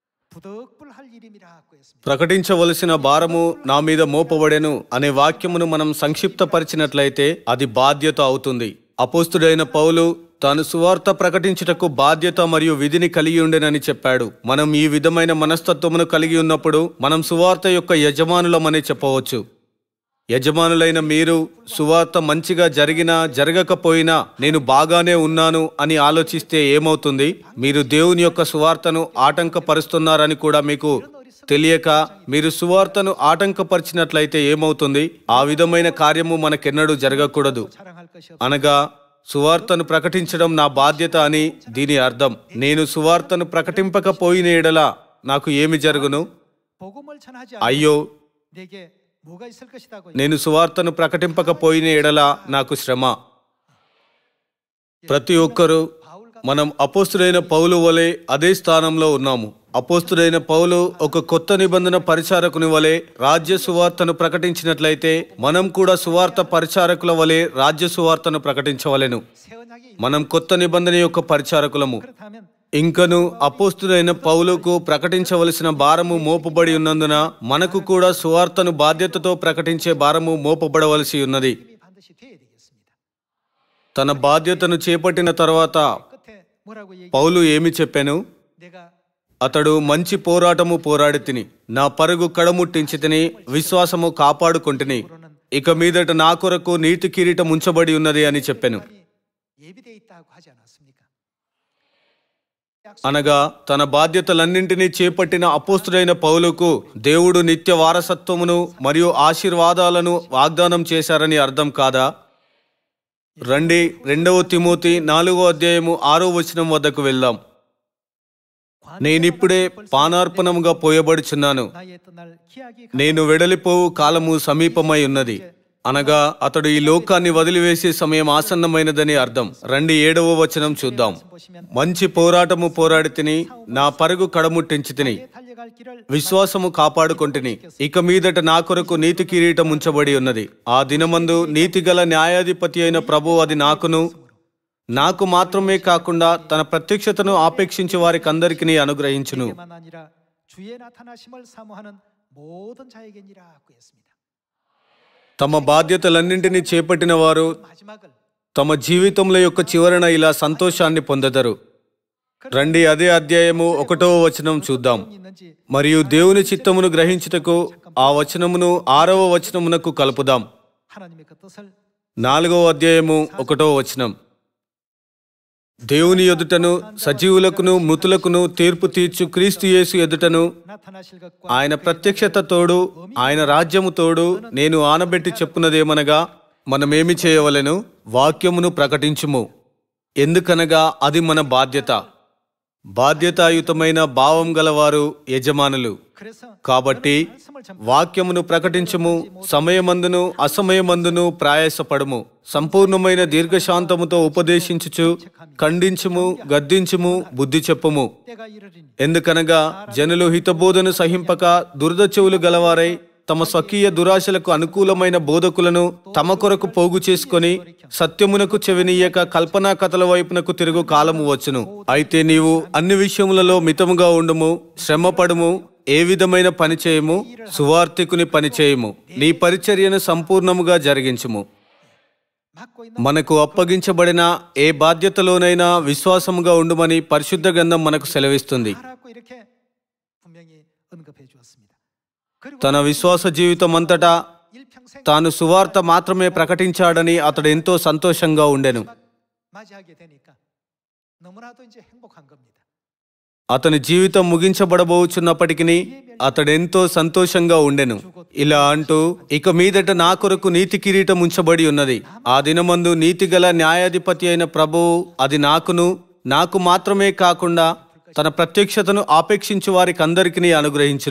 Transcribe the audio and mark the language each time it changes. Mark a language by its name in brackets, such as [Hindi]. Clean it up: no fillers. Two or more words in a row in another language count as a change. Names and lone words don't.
[Korean] 부득불할 일임이라고 했습니다. [Telugu] ప్రకటించవలసిన భారము నా మీద మోపబడెను అనే వాక్యమును మనం సంక్షిప్తపరిచినట్లయితే అది బాధ్యత అవుతుంది. అపోస్తుడైన పౌలు తాను సువార్త ప్రకటించుటకు బాధ్యత మరియు విధిని కలిగి ఉండెనని చెప్పాడు. మనం ఈ విధమైన మనస్తత్వమును కలిగి ఉన్నప్పుడు మనం సువార్త యొక్క యజమానులమని చెప్పవచ్చు. యజమానులైన మీరు సువార్త మంచిగా జరిగినా జరగకపోయినా నేను బాగానే ఉన్నాను అని ఆలోచిస్తే ఏమవుతుంది? మీరు దేవుని యొక్క సువార్తను ఆటంకపరుస్తున్నారని కూడా మీకు తెలియక మీరు సువార్తను ఆటంకపరిచినట్లయితే ఏమవుతుంది? ఆ విధమైన కార్యము మనకెన్నడూ జరగకూడదు. [Korean] 자랑할 것이 없. [Telugu] అనగా సువార్తను ప్రకటించడం నా బాధ్యత అని దీని అర్థం. నేను సువార్తను ప్రకటింపకపోయిన ఎడల నాకు ఏమి జరుగును? [Korean] 복음을 전하지 [Telugu] అయ్యో, [Korean] 않으면 내게 뭐가 있을 것이다고. [Telugu] నేను సువార్తను ప్రకటింపకపోయిన ఎడల నాకు శ్రమ. ప్రతి ఒక్కరూ మనం అపోస్తుడైన పౌలు వలె అదే స్థానంలో ఉన్నాము. అపోస్తుడైన పౌలు ఒక కొత్త నిబంధన పరిచారకుని వలె రాజ్య సువార్తను ప్రకటించినట్లయితే మనం కూడా సువార్త పరిచారకుల వలె రాజ్య సువార్తను ప్రకటించవలెను. [Korean] 새 언약이 [Telugu] మనం కొత్త నిబంధన యొక్క పరిచారకులము. [Korean] 그렇다면 [Telugu] ఇంకను అపోస్తుడైన పౌలుకు ప్రకటించవలసిన భారము మోపబడి ఉన్నందున మనకు కూడా సువార్తను బాధ్యతతో ప్రకటించే భారము మోపబడవలసి ఉన్నది. [Korean] 힘이 반드시 돼야 되겠습니다. [Telugu] తన బాధ్యతను చేపట్టిన తర్వాత [Korean] 끝에 뭐라고 얘기? [Telugu] పౌలు ఏమి చెప్పాను? [Korean] 내가 [Telugu] అతడు మంచి పోరాటము పోరాడి తిని నా పరుగు కడముట్టించి తిని విశ్వాసము కాపాడుకొంటిని. ఇక మీదట నా కొరకు నీతి కిరీటం ఉంచబడి ఉన్నది అని చెప్పాను. [Korean] 예비돼 있다고 하지 않았습니까? [Telugu] అనగా తన బాధ్యతలన్నింటినీ చేపట్టిన అపోస్తుడైన పౌలుకు దేవుడు నిత్య వారసత్వమును మరియు ఆశీర్వాదాలను వాగ్దానం చేశారని అర్థం కాదా? రండి 2 తిమోతి 4వ అధ్యాయము 6వ వచనం వద్దకు వెళ్దాం. నేనిప్పుడే పానార్పణముగా పోయబడుచున్నాను, [Korean] 나의 떠날 기약이 [Telugu] నేను వెడలిపోవు కాలము సమీపమై ఉన్నది. అనగా అతడు ఈ లోకాన్ని వదిలివేసే సమయం ఆసన్నమైనదని అర్థం. రండి 7వ వచనం చూద్దాం. మంచి పోరాటము పోరాడి తిని నా పరుగు కడముట్టించి తిని [Korean] 달려갈 길을 [Telugu] విశ్వాసము కాపాడుకొంటిని. ఇక మీదట నా కొరకు నీతి కిరీటం ఉంచబడి ఉన్నది. ఆ దినమందు నీతిగల న్యాయాధిపతి అయిన ప్రభువు అది నాకు మాత్రమే కాకుండా తన ప్రత్యక్షతను ఆపేక్షించే వారికి అందరికీ అనుగ్రహించును. [Korean] 만 아니라 주의 나타나심을 사모하는 모든 자에게니라고 했습니다. [Telugu] తమ బాధ్యతలన్నింటినీ చేపట్టిన వారు [Korean] 마지막을 [Telugu] తమ జీవితంలో యొక్క చివరన ఇలా సంతోషాన్ని పొందెదరు. రండి అదే అధ్యాయము 1వ వచనం చూద్దాం. [Korean] 있는지 [Telugu] మరియు దేవుని చిత్తమును గ్రహించుటకు ఆ వచనమును 6వ వచనమునకు కలుపుదాం. [Korean] 하나님의 그 뜻을 [Telugu] 4వ అధ్యాయము 1వ వచనం. దేవుని ఎదుటను సజీవులకును మృతులకును తీర్పు తీర్చు క్రీస్తు యేసు ఎదుటను [Korean] 나타나실 것과 [Telugu] ఆయన ప్రత్యక్షత తోడు ఆయన రాజ్యము తోడు నేను ఆనబెట్టి చెప్పున్నదేమనగా మనమేమి చేయవలెను? వాక్యమును ప్రకటించుము. ఎందుకనగా అది మన బాధ్యత. బాధ్యతాయుతమైన భావం గలవారు యజమానులు. [Korean] 그래서 [Telugu] కాబట్టి [Korean] 말씀을 참 [Telugu] వాక్యమును ప్రకటించుము. సమయమందును అసమయమందును ప్రయాసపడము. సంపూర్ణమైన దీర్ఘశాంతముతో ఉపదేశించుచు ఖండించుము, గద్దించుము, బుద్ధి చెప్పుము. [Korean] 때가 이르리니 [Telugu] ఎందుకనగా జనులు హితబోధను సహింపక దురద చెవులు గలవారై తమ స్వకీయ దురాశలకు అనుకూలమైన బోధకులను తమ కొరకు పోగు చేసుకొని సత్యమునకు చెవినీయక కల్పనా కథల వైపునకు తిరుగు కాలము వచ్చును. అయితే నీవు అన్ని విషయములలో మితముగా ఉండుము, శ్రమపడుము, ఏ విధమైన పని చేయము, సువార్తికుని పని చేయము, నీ పరిచర్యను సంపూర్ణముగా జరిగించుము. [Korean] 맡고 있는 [Telugu] మనకు అప్పగించబడిన ఏ బాధ్యతలోనైనా విశ్వాసముగా ఉండుమని పరిశుద్ధ గ్రంథం మనకు సెలవిస్తుంది. [Korean] 하라고 이렇게 분명히 언급해 주었습니다. 그리고 [Telugu] తన విశ్వాస జీవితం అంతటా [Korean] 일평생 [Telugu] తాను సువార్త మాత్రమే ప్రకటించాడని అతడు ఎంతో సంతోషంగా ఉండెను. [Korean] 맞이하게 되니까 너무나도 이제 행복한 겁니다. [Telugu] అతని జీవితం ముగించబడబోచున్నప్పటికీ అతడెంతో సంతోషంగా ఉండెను. ఇలా అంటూ ఇక మీదట నా కొరకు నీతి కిరీటం ఉంచబడి ఉన్నది. ఆ దినమందు నీతిగల న్యాయాధిపతి అయిన ప్రభువు అది నాకు మాత్రమే కాకుండా తన ప్రత్యక్షతను ఆపేక్షించు వారికి అందరికీ అనుగ్రహించును.